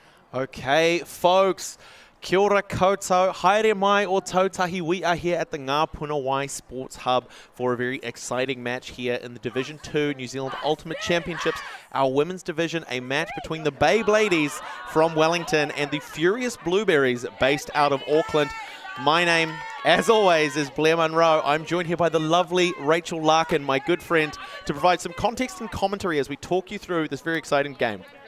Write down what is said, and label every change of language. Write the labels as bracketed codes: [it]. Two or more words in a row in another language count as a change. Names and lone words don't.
[en] Okay, folks. [mi] Kia ora koutou, haere mai o tautahi. [en] We are here at the Ngā Puna Wai Sports Hub for a very exciting match here in the Division 2 New Zealand Ultimate Championships, our women's division, a match between the BeybLadies from Wellington and the Furious Blueberries based out of Auckland. My name, as always, is Blair Munro. I'm joined here by the lovely Rachel Larkin, my good friend, to provide some context and commentary as we talk you through this very exciting game.